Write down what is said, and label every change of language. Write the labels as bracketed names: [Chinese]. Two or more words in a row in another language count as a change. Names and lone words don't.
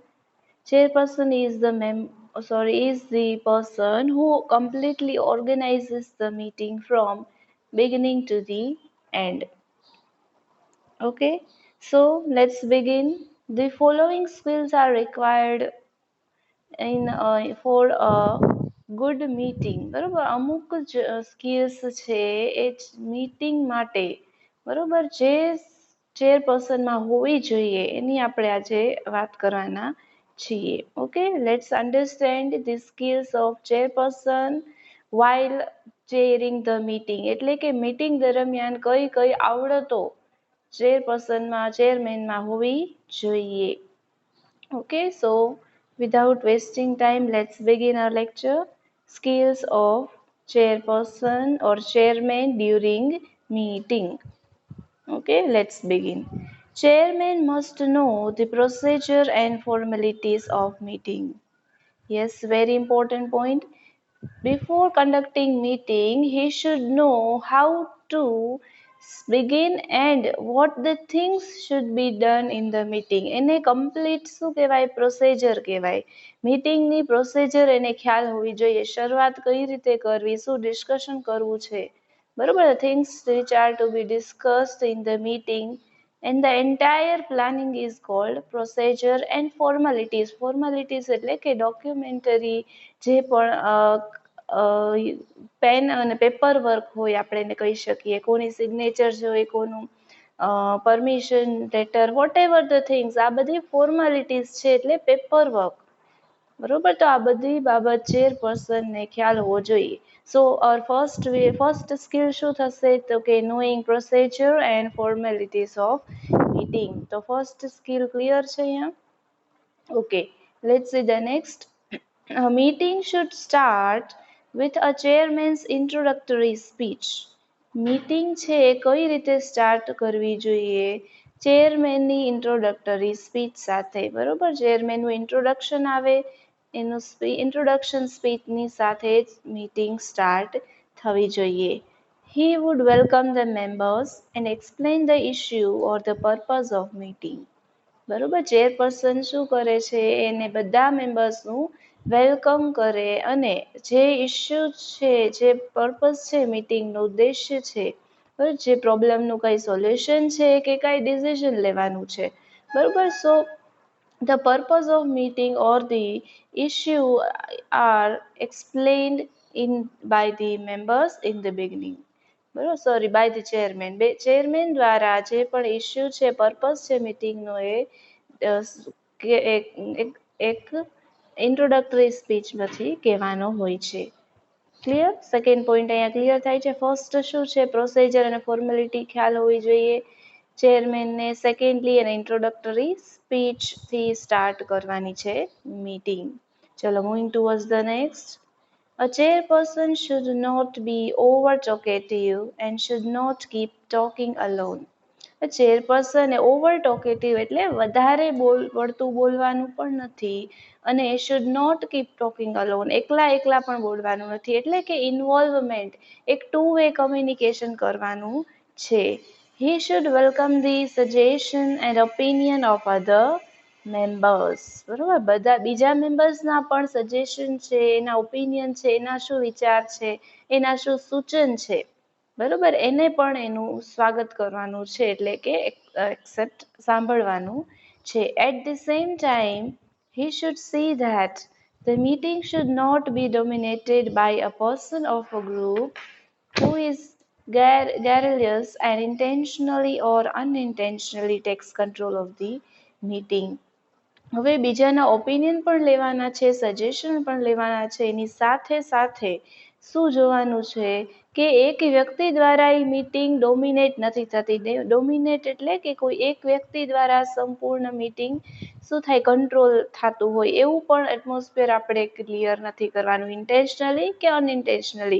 [English] Chairperson is is the person who completely organizes the meeting from beginning to the end. Okay, so let's begin. The following skills are required in for a good meeting. [Gujarati] બરોબર અમુક જ સ્કિલ્સ છે એ મીટિંગ માટે બરોબર જે ચેરપર્સનમાં હોવી જોઈએ એની આપણે આજે વાત કરવાના છીએ. [English] Okay, let's understand the skills of chairperson while chairing the meeting. [Gujarati] એટલે કે મીટિંગ દરમિયાન કઈ કઈ આવડતો ચેરપર્સનમાં ચેરમેનમાં હોવી જોઈએ. [English] Okay, so without wasting time, let's begin our lecture. Skills of chairperson or chairman during meeting. Okay, let's begin. Chairman must know the procedure and formalities of meeting. Yes, very important point. Before conducting meeting, he should know how to begin and what the things should be done in the meeting. [Gujarati] એને complete શું કહેવાય પ્રોસિજર કહેવાય. મીટિંગની પ્રોસિજર એને ખ્યાલ હોવી જોઈએ. શરૂઆત કઈ રીતે કરવી, શું ડિસ્કશન કરવું છે. બરોબર, [English] the things which are to be discussed in the meeting and the entire planning is called procedure and formalities. [Gujarati] Formalities એટલે કે documentary જે પણ પેન અને [English] paper work [Gujarati] હોય આપણે એને કહી શકીએ, કોની સિગ્નેચર હોય, કોનું પરમિશન લેટર, [English] whatever the things, [Gujarati] આ બધી ફોર્માલિટીઝ છે એટલે [English] paper work. [Gujarati] બરોબર, તો આ બધી બાબત ચેરપર્સનને ખ્યાલ હોવો જોઈએ. [English] So our first skill [Gujarati] શું થશે તો કે [English] knowing procedure and formalities of meeting. તો first skill clear [Gujarati] છે અહીંયા. [English] Okay, let's see the next. A meeting should start with a chairman's introductory speech. [Gujarati] મીટિંગ છે એ કઈ રીતે સ્ટાર્ટ કરવી જોઈએ? ચેરમેનની [English] introductory speech [Gujarati] સાથે. બરોબર, ચેરમેનનું ઇન્ટ્રોડક્શન આવે, એનું ઇન્ટ્રોડક્શન સ્પીચની સાથે જ મીટિંગ સ્ટાર્ટ થવી જોઈએ. [English] He would welcome the members and explain the issue or the purpose of meeting. [Gujarati] બરોબર, ચેરપર્સન શું કરે છે એને બધા મેમ્બર્સનું વેલકમ કરે અને જે ઇસ્યુ છે, જે પર્પઝ છે, મીટિંગનો ઉદ્દેશ્ય છે, બરાબર, જે પ્રોબ્લેમનું કંઈ સોલ્યુશન છે કે કાંઈ ડિસિઝન લેવાનું છે. [English] બરોબર, સો the purpose of meeting or the issue are explained in by the members in the beginning. બરોબર, sorry, by the chairman. [Gujarati] ચેરમેન દ્વારા જે પણ ઇસ્યુ છે, પર્પઝ છે મીટિંગનો એ એક ઇન્ટ્રોડક્ટરી સ્પીચમાંથી કહેવાનો હોય છે. [English] clear? second point [Gujarati] અહીંયા ક્લિયર થાય છે. ફર્સ્ટ શું છે, પ્રોસિજર અને ફોર્મેલિટી ખ્યાલ હોવી જોઈએ ચેરમેનને. સેકન્ડલી એને ઇન્ટ્રોડક્ટરી સ્પીચથી સ્ટાર્ટ કરવાની છે મીટિંગ. [English] ચલો, moving towards the next. A chairperson should not be over talkative and should not keep talking alone. [Gujarati] ચેરપર્સન એ [English] over talkative [Gujarati] એટલે વધારે પડતું બોલવાનું પણ નથી અને [English] should not keep talking alone, [Gujarati] એકલા પણ બોલવાનું નથી. એટલે કે ઇન્વોલ્વમેન્ટ, એક [English] two way communication [Gujarati] કરવાનું છે. [English] He should welcome the suggestion and opinion of other members. [Gujarati] બરોબર, બધા બીજા મેમ્બર્સના પણ સજેશન છે, એના ઓપિનિયન છે, એના શું વિચાર છે, એના શું સૂચન છે, બરોબર, એને પણ એનું સ્વાગત કરવાનું છે, એટલે કે એક્સેપ્ટ સાંભળવાનું છે. [English] at the same time he should see that the meeting should not be dominated by a person of a group who is garrulous and intentionally or unintentionally takes control of the meeting. [Gujarati] હવે બીજાના ઓપિનિયન પણ લેવાના છે, સજેશન પણ લેવાના છે, એની સાથે સાથે શું જોવાનું છે કે એક વ્યક્તિ દ્વારા એ મીટિંગ ડોમિનેટ નથી થતી. ડોમિનેટ એટલે કે કોઈ એક વ્યક્તિ દ્વારા સંપૂર્ણ મીટિંગ શું થાય, કંટ્રોલ થતું હોય એવું પણ એટમોસ્ફિયર આપણે ક્લિયર નથી કરવાનું, ઇન્ટેન્શનલી કે અનઇન્ટેન્શનલી.